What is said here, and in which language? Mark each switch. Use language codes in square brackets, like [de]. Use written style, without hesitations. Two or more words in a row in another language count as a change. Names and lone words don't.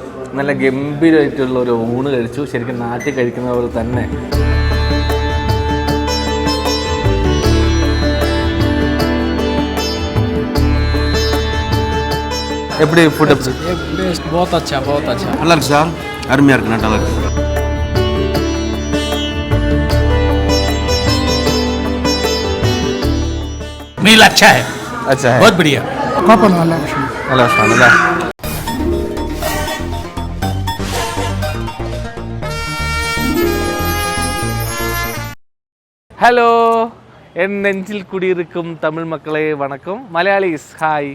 [ml] നല്ല ഗംഭീരമായിട്ടുള്ള ഒരു ഊണ് കഴിച്ചു. ശരിക്കും നാട്ടിൽ കഴിക്കുന്ന പോലെ തന്നെ. [ta] எப்படி ஃபுட் [hi] बेस्ट बहुत अच्छा [ta] நல்லா இருக்கு சார், அருமையாக இருக்கு, நல்லா இருக்கு. [hi] मील अच्छा है, अच्छा है, बहुत बढ़िया. [ml] നല്ല ഭക്ഷണമല്ലേ? ഹലോ, എൻ നെഞ്ചിൽ കുടിയിരിക്കും തമിഴ് മക്കളെ വണക്കം. മലയാളീസ് ഹായ്.